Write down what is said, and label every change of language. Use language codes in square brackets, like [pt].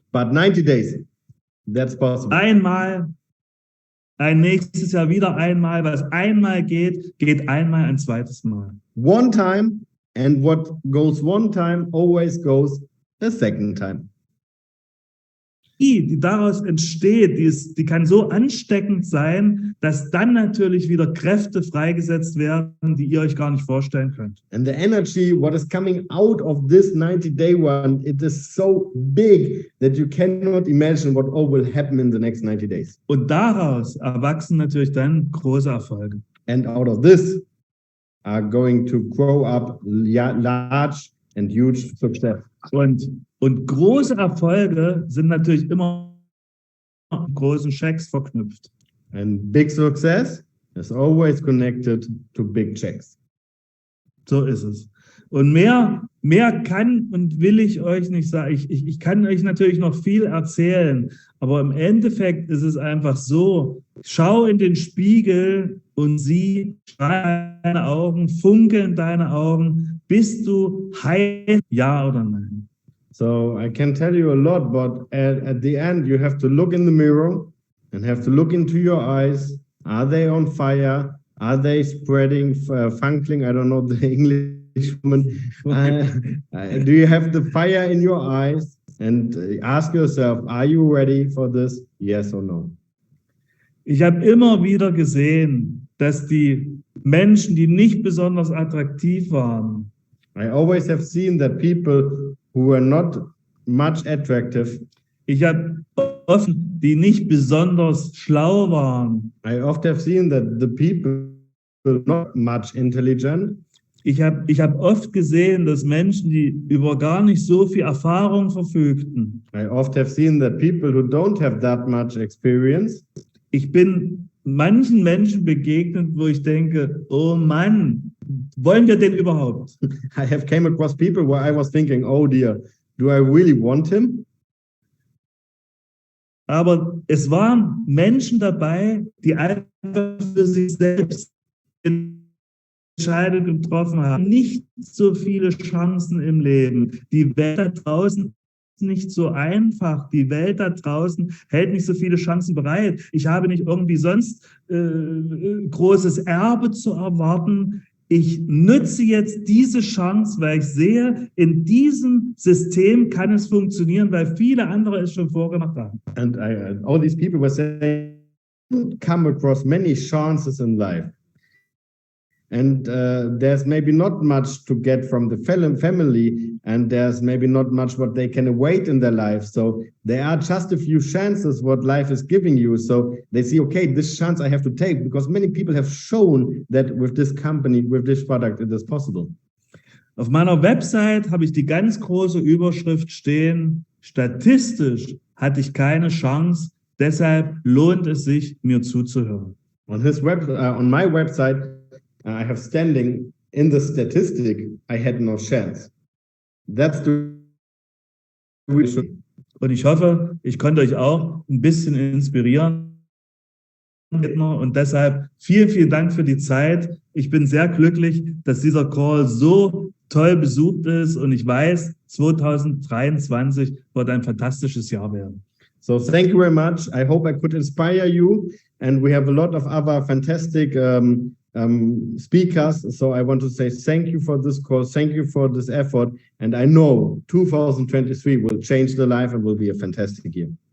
[en] But 90 days, that's possible. [de] Einmal, ein nächstes Jahr wieder einmal, was einmal geht, geht einmal ein zweites Mal. [en] One time, and what goes one time always goes a second time. [de] Die daraus entsteht, die kann so ansteckend sein, dass dann natürlich wieder Kräfte freigesetzt werden, die ihr euch gar nicht vorstellen könnt. [en] And the energy, what is coming out of this 90-day one, it is so big that you cannot imagine what all will happen in the next 90 days. [de] Und daraus erwachsen natürlich dann große Erfolge. [en] And out of this are going to grow up large and huge success. [de] Und große Erfolge sind natürlich immer mit großen Schecks verknüpft. [en] And big success is always connected to big checks. [de] So ist es. Und mehr kann und will ich euch nicht sagen. Ich kann euch natürlich noch viel erzählen, aber im Endeffekt ist es einfach so, schau in den Spiegel und sieh, deine Augen, funkeln deine Augen, bist du heil, ja oder nein? [en] So I can tell you a lot, but at the end you have to look in the mirror and have to look into your eyes. Are they on fire? Are they spreading, functioning? I don't know the English woman. Do you have the fire in your eyes? And ask yourself, are you ready for this? Yes or no? [de] Ich habe immer wieder gesehen, dass die Menschen, die nicht besonders attraktiv waren, [en] I always have seen that people who were not much attractive. [de] Ich habe oft, die nicht besonders schlau waren. [en] I often have seen that the people not much intelligent. [de] Ich hab oft gesehen, dass Menschen, die über gar nicht so viel Erfahrung verfügten. [en] I oft have seen that people who don't have that much experience. [de] Ich bin manchen Menschen begegnet, wo ich denke, oh Mann, wollen wir den überhaupt? [en] I have came across people where I was thinking, oh dear, do I really want him? [de] Aber es waren Menschen dabei, die einfach für sich selbst Entscheidungen getroffen haben. Nicht so viele Chancen im Leben. Die Welt da draußen ist nicht so einfach. Die Welt da draußen hält nicht so viele Chancen bereit. Ich habe nicht irgendwie sonst großes Erbe zu erwarten. Ich nutze jetzt diese Chance, weil ich sehe, in diesem System kann es funktionieren, weil viele andere es schon vorgemacht haben. [en] And all these people were saying, come across many chances in life. And there's maybe not much to get from the family, and there's maybe not much what they can await in their life. So there are just a few chances what life is giving you. So they see, okay, this chance I have to take, because many people have shown that with this company, with this product, it is possible. [de] Auf meiner Website habe ich die ganz große Überschrift stehen, statistisch hatte ich keine Chance, deshalb lohnt es sich, mir zuzuhören. [en] On my website, I have standing in the statistic, I had no chance. That's the [de] Und ich hoffe, ich konnte euch auch ein bisschen inspirieren. Und deshalb vielen, vielen Dank für die Zeit. Ich bin sehr glücklich, dass dieser Call so toll besucht ist. Und ich weiß, 2023 wird ein fantastisches Jahr werden. [en] So thank you very much. I hope I could inspire you. And we have a lot of other fantastic speakers. So I want to say thank you for this call. Thank you for this effort. And I know 2023 will change the life and will be a fantastic year.